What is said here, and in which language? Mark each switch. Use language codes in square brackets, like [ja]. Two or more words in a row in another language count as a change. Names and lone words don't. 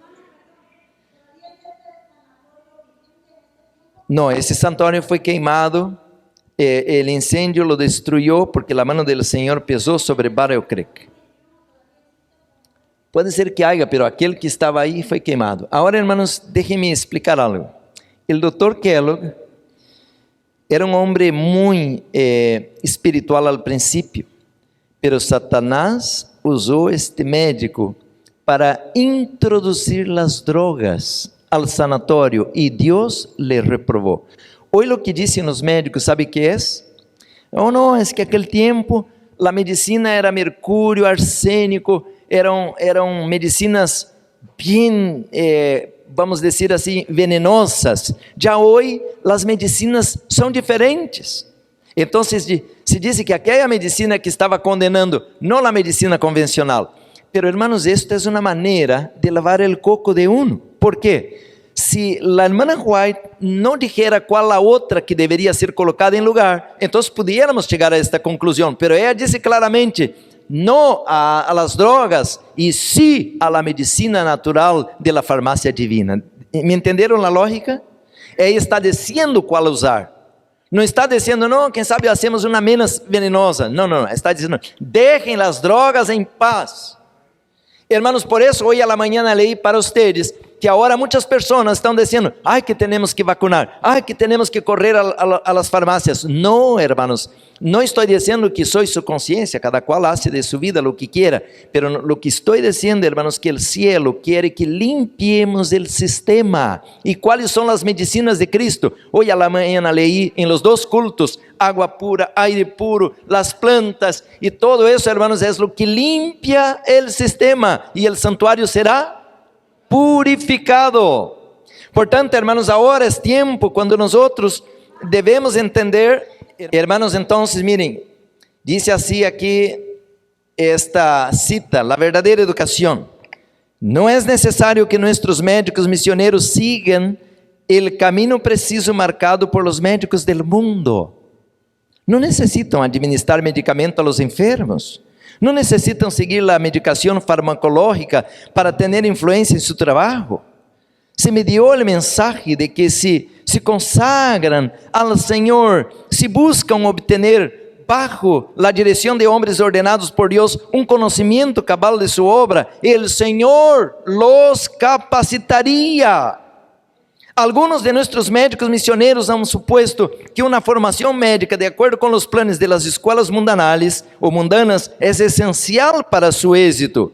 [pt] Não, esse santuário foi queimado, o incêndio lo destruiu porque a mão do Senhor pesou sobre Battle Creek. Pode ser que haja, pero aquele que estava aí foi queimado. Agora, [es] hermanos, déjenme explicar algo. [pt] O Dr. Kellogg era um homem muito espiritual al princípio, pero Satanás usou este médico para introduzir as drogas al sanatório e Deus le reprovou. Hoje o que dizem os médicos, sabe o que é? Oh, não, é que aquele tempo a medicina era mercúrio, arsênico, eram medicinas bem, vamos dizer assim, venenosas. Já hoje as medicinas são diferentes. Então se diz que aquela medicina que estava condenando, não a medicina convencional. [es] Pero hermanos, esto es una manera de lavar el coco de uno. ¿Por qué? Si la hermana White no dijera cuál la otra que debería ser colocada en lugar, entonces pudiéramos llegar a esta conclusión. Pero ella dice claramente, no a las drogas y sí a la medicina natural de la farmacia divina. ¿Me entendieron la lógica? Ella está diciendo cuál usar. [pt] Não está dizendo, não, quem sabe hacemos uma menos venenosa. Não, está dizendo, deixem as drogas em paz. Hermanos, por isso, hoje à manhã leí para vocês que agora muitas pessoas estão dizendo, que temos que vacunar, que temos que correr a las farmácias. Não, hermanos, não estou dizendo que [es] soy su [pt] consciência, cada qual [es] hace de su vida lo que quiera, pero lo que [pt] estou dizendo, [es] hermanos, que el cielo quiere que limpiemos el sistema. [pt] E quais são as medicinas de Cristo? Hoje à manhã leí em [es] los dos cultos, agua pura, aire puro, las plantas, [pt] e todo isso, hermanos, é o que [es] limpia el sistema, [pt] e el santuário será purificado. Portanto, hermanos, agora é tempo quando nós devemos entender, hermanos. Então, miren, diz assim aqui esta cita: a verdadeira educação. Não é necessário que nossos médicos missioneiros sigam o caminho preciso marcado por [es] los médicos del mundo. [pt] Não necessitam administrar medicamento [es] a los enfermos. [pt] Não necessitam seguir a medicação farmacológica para ter influência em seu trabalho. [es] Se me dio [pt] o mensaje de que se consagran ao Senhor, se buscam obter [es] bajo la [pt] direção de homens ordenados por Deus conhecimento cabal de sua obra, el Senhor los capacitaria. Alguns de nossos médicos missioneiros [es] han supuesto [pt] que uma formação médica de acordo com os planos de las escolas mundanales ou mundanas é essencial para su êxito.